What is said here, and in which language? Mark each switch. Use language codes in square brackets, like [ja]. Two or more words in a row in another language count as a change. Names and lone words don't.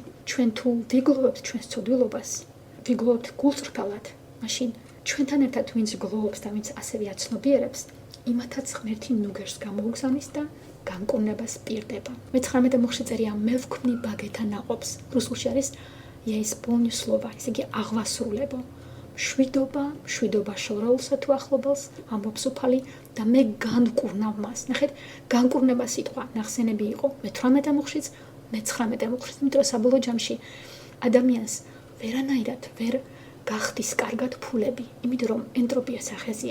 [ka] ჩვენ თუ ვიგლოვებთ ჩვენს ცოდვილობას, ვიგლოვებთ გულწრფელად, მაშინ ჩვენთან ერთად ვინც გლოვობს და ვინც ასევე აცნობიერებს, იმათაც ღმერთი ნუგეშს გამოუგზავნის და განკურნებას პირდება. მე-19 მუხლში წერია: მე ვქმნი ბაგეთა ნაყოფს. რუსულში არის [ru] я исполню слова, [ka] ესე იგი აღვასრულებო. მშვიდობა შორაულსა თუ ახლობელს, ამბობს უფალი და მე განკურნავ მას. ნახეთ, განკურნება სიტყვა ნახსენები იყო მე-18 მუხლშიც, მე-19 მუხლშიც, იმიტომ რომ საბოლოო ჯამში ადამიანს ვერანაირად ვერ გახდის კარგად ფულები, იმიტომ რომ ენტროპია სახეზია.